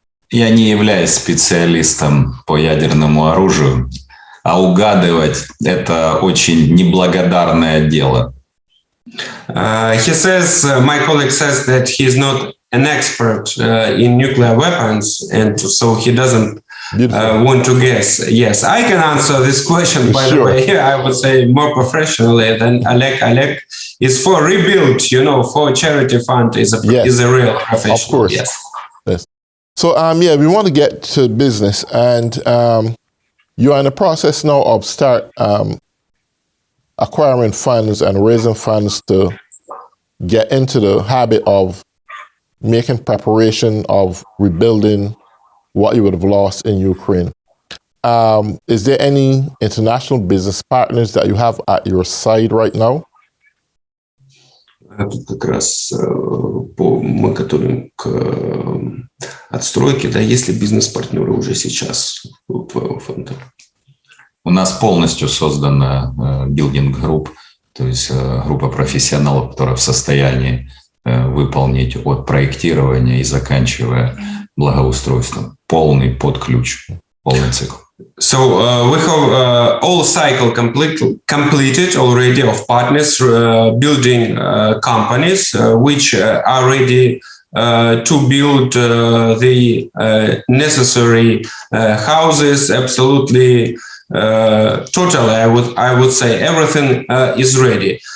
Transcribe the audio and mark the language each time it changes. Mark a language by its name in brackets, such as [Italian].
[Russian] Я не являюсь специалистом по ядерному оружию. А угадывать – это очень неблагодарное дело. [English] He says, my colleague says that he's not an expert in nuclear weapons, and so he doesn't want to guess. Yes, I can answer this question, by the way, I would say more professionally than Oleg. Oleg is for rebuild, for charity fund is a real professional. Of course. Yes. So, we want to get to business, and you are in the process now of start acquiring funds and raising funds to get into the habit of making preparation of rebuilding what you would have lost in Ukraine. Is there any international business partners that you have at your side right now? [Russian] Тут как раз мы готовим к отстройке, да, есть ли бизнес-партнеры уже сейчас у твоего фонда? У нас полностью создана билдинг-групп, то есть группа профессионалов, которая в состоянии выполнить от проектирования и заканчивая благоустройством. Полный под ключ, полный цикл. [English] So we have all cycle completed already of partners building companies which are ready to build the necessary houses. Absolutely, totally. I would say everything is ready.